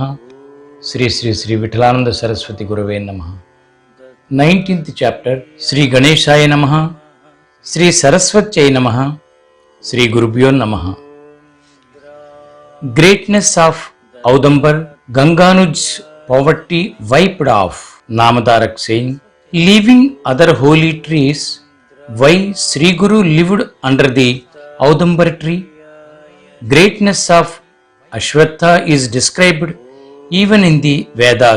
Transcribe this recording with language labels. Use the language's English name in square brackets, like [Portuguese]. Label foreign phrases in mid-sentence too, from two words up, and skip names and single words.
[Sanskrit] श्री श्री श्री विठलानंद सरस्वती गुरवे नमः। [English] 19th chapter। [Sanskrit] श्री गणेशाय नमः। श्री सरस्वत्यै नमः। श्री गुरुभ्यो नमः। [English] Greatness of Audambar, Ganganuj's poverty wiped off. Namadarak saying, leaving other holy trees, why Sri Guru lived under the Audambar tree? Greatness of Ashwatha is described even in the Vedas.